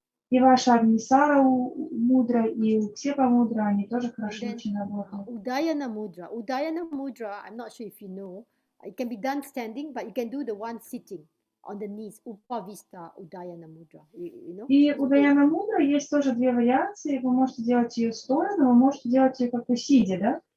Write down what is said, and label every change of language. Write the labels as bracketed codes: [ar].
[ru] И ваша Агнисара мудра и Уксепа мудра, они тоже хорошо очень работают. [en] Udayana mudra. Udayana mudra, I'm not sure if you know, it can be done standing, but you can do the one sitting on the knees, Upavista Udayana mudra. You know? [ru] И Удаяна мудра есть тоже 2 вариации. Вы можете делать ее стоя, но вы можете делать ее как бы сидя, да?